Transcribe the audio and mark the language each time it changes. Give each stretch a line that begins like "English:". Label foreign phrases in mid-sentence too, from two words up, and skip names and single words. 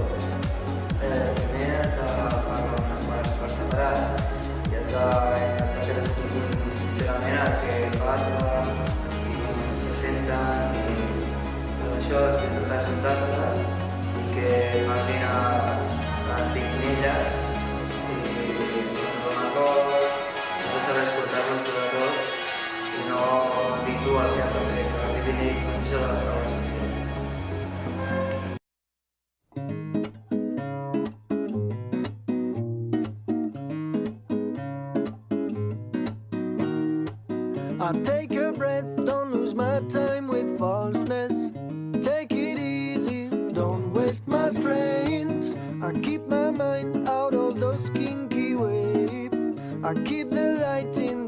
Catalan: Primer has de parlar amb les pares per separat i has d'intentar que t'expliquin sincerament el que passa i com se senten i tot això després de presentar-les i que parlin al pic d'elles i quan donen acord has de saber escoltar-los sobretot i no dir tu el que has de fer, que arribin ells mateixos a la seva solució.
English: I take a breath, don't lose my time with falseness. Take it easy, don't waste my strength. I keep my mind out of those kinky waves. I keep the light